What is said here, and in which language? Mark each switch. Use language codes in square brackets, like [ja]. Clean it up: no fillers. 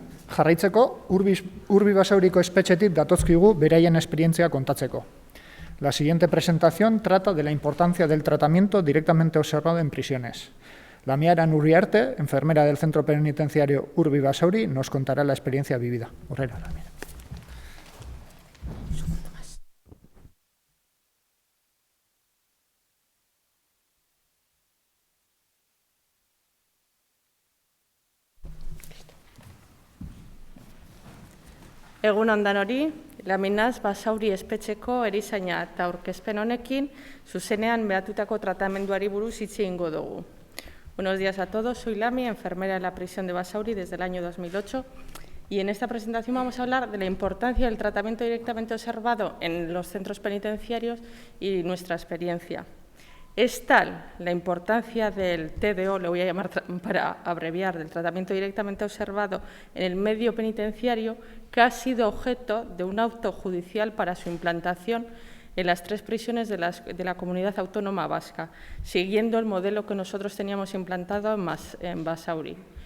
[eu] Jarraitzeko, Urbi Basauriko espetxetik datozkigu beraien esperientzia kontatzeko. [es] La siguiente presentación trata de la importancia del tratamiento directamente observado en prisiones. La Miara Uriarte, enfermera del Centro Penitenciario Urbi Basauri, nos contará la experiencia vivida. Horrela, la mira. [eu] Egun on danori, Laminaz Basauri espetxeko erizaina eta aurkezpen honekin zuzenean behatutako tratamenduari buruz hitz egingo dugu. [es] Buenos días a todos, soy Lami, enfermera de la prisión de Basauri desde el año 2008 y en esta presentación vamos a hablar de la importancia del tratamiento directamente observado en los centros penitenciarios y nuestra experiencia. Es tal la importancia del TDO, le voy a llamar para abreviar, del tratamiento directamente observado en el medio penitenciario, que ha sido objeto de un auto judicial para su implantación en las 3 prisiones de la Comunidad Autónoma Vasca, siguiendo el modelo que nosotros teníamos implantado en Basauri.